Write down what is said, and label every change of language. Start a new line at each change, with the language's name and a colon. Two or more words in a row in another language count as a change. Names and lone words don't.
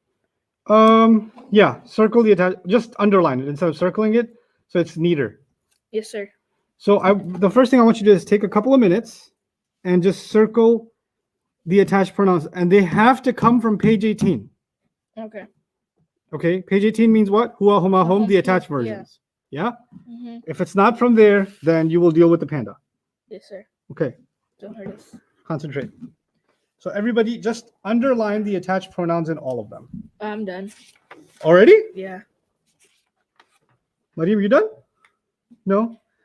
English: Yeah, circle the attach, just underline it instead of circling it, so it's neater. Yes, sir. So the first thing I want you to do is take a couple of minutes and just circle the attached pronouns, and they have to come from page 18. Okay. Okay, page 18 means what?
Maltese: Huwa, huma, hum,
English: the attached Yeah. versions. Yeah? Mm-hmm. If it's not from there, then you will deal with the panda. Yes, sir. Okay, Don't hurt us. concentrate. So everybody just underline the attached pronouns in all of them. I'm done. Already? Yeah. Mariam, you done? No?